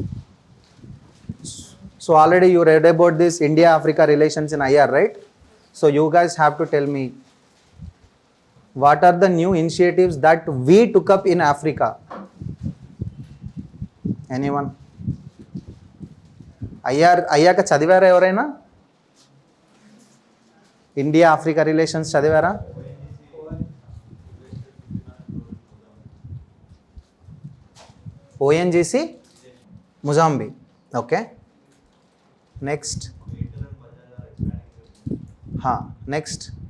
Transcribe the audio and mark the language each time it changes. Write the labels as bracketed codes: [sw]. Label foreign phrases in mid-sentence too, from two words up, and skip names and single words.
[en] So already you read about this India-Africa relations in IR, right? So you guys have to tell me, what are the new initiatives that we took up in Africa? [te] Anyone? IR కా చదివారా ఎవరైనా? [en] India-Africa relations chadivara? ONGC? Mozambique. Okay. Next. Next.